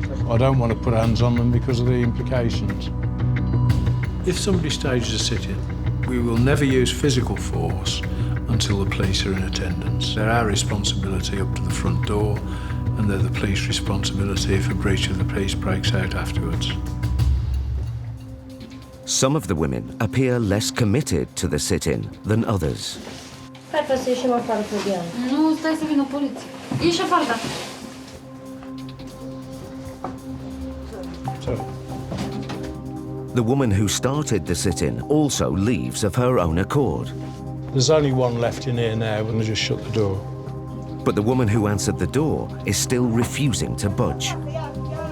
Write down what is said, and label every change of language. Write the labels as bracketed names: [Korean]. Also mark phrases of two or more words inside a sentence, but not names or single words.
[English] I don't want to put hands on them because of the implications. If somebody stages a sit-in, we will never use physical force until the police are in attendance. They're our responsibility up to the front door, and they're the police responsibility if a breach of the peace breaks out afterwards. Some of the women appear less committed to the sit-in than others. [Romanian] Hai să ieșim afară, Fabian. Nu, stai să vină poliția. Ieși afară, da. [English] The woman who started the sit-in also leaves of her own accord. There's only one left in here now, and I just shut the door. But the woman who answered the door is still refusing to budge.